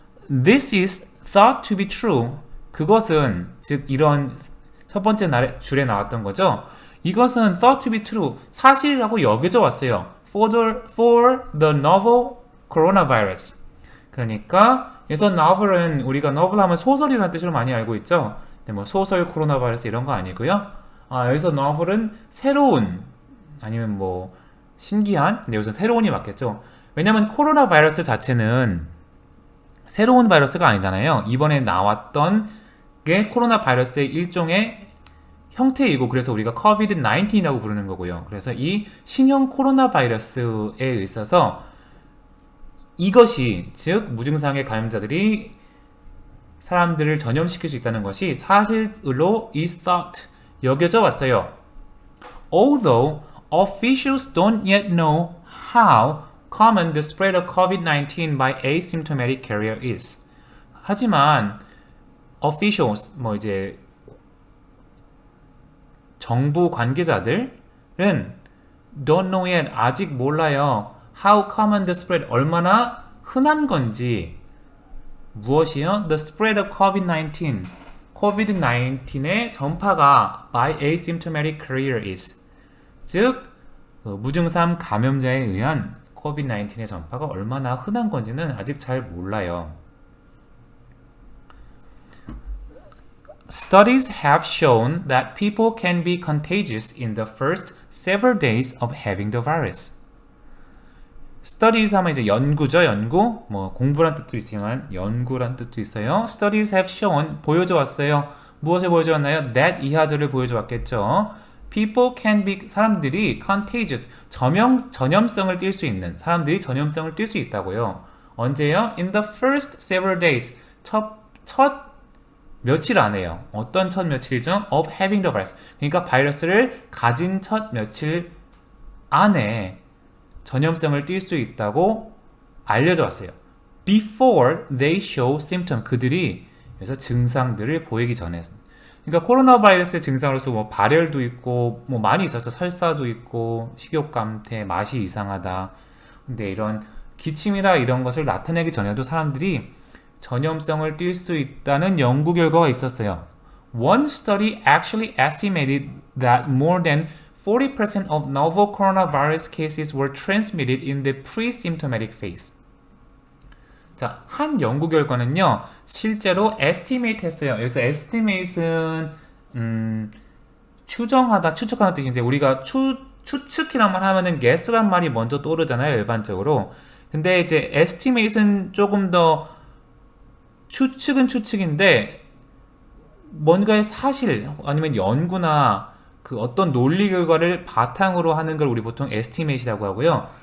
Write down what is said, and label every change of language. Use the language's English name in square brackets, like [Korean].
[English] This is thought to be true. [Korean] 그것은, 즉 이런 첫 번째 줄에 나왔던 거죠. 이것은 [English] thought to be true, [Korean] 사실이라고 여겨져 왔어요. [English] For the novel coronavirus. [Korean] 그러니까 여기서 novel은 우리가 novel 하면 소설이라는 뜻으로 많이 알고 있죠. 근데 뭐 소설 코로나 바이러스 이런 거 아니고요. 여기서 novel은 새로운 아니면 뭐 신기한, 근데 여기서 새로운이 맞겠죠. 왜냐면 코로나 바이러스 자체는 새로운 바이러스가 아니잖아요. 이번에 나왔던 게 코로나 바이러스의 일종의 형태이고, 그래서 우리가 COVID-19이라고 부르는 거고요. 그래서 이 신형 코로나 바이러스에 있어서 이것이, 즉 무증상의 감염자들이 사람들을 전염시킬 수 있다는 것이 사실로 [English] is thought, [Korean] 여겨져 왔어요. [English] Although officials don't yet know how common the spread of COVID-19 by asymptomatic carrier is. [Korean] 하지만 officials, 뭐 이제 정부 관계자들은 [English] don't know yet, [Korean] 아직 몰라요. [English] How common the spread, [Korean] 얼마나 흔한 건지. 무엇이요? [English] The spread of COVID-19, [Korean] COVID-19의 전파가 [English] by asymptomatic carrier is, [Korean] 즉 무증상 감염자에 의한 COVID-19의 전파가 얼마나 흔한 건지는 아직 잘 몰라요. [English] Studies have shown that people can be contagious in the first several days of having the virus. [Korean] Studies 하면 이제 연구죠, 연구. 뭐 공부란 뜻도 있지만 연구란 뜻도 있어요. [English] Studies have shown, [Korean] 보여줘 왔어요. 무엇을 보여줘 왔나요? That 이하절을 보여줘 왔겠죠. [English] People can be, [Korean] 사람들이 contagious, 전염성을 띌 수 있는, 사람들이 전염성을 띌 수 있다고요. 언제요? [English] In the first several days, [Korean] 첫 며칠 안에요. 어떤 첫 며칠이죠? [English] Of having the virus. [Korean] 그러니까 바이러스를 가진 첫 며칠 안에 전염성을 띌 수 있다고 알려져 왔어요. [English] Before they show symptom, [Korean] 그들이 그래서 증상들을 보이기 전에. 그러니까 코로나 바이러스의 증상으로서 뭐 발열도 있고 뭐 많이 있었죠. 설사도 있고 식욕 감퇴, 맛이 이상하다. 근데 이런 기침이나 이런 것을 나타내기 전에도 사람들이 전염성을 띌 수 있다는 연구 결과가 있었어요. [English] One study actually estimated that more than 40% of novel coronavirus cases were transmitted in the pre-symptomatic phase. [Korean] 자, 한 연구 결과는요, 실제로 estimate 했어요. 여기서 estimate은, 추정하다, 추측하는 뜻인데, 우리가 추측이란 말 하면은 guess란 말이 먼저 떠오르잖아요, 일반적으로. 근데 이제 estimate은 조금 더 추측은 추측인데, 뭔가의 사실, 아니면 연구나 그 어떤 논리 결과를 바탕으로 하는 걸 우리 보통 estimate이라고 하고요.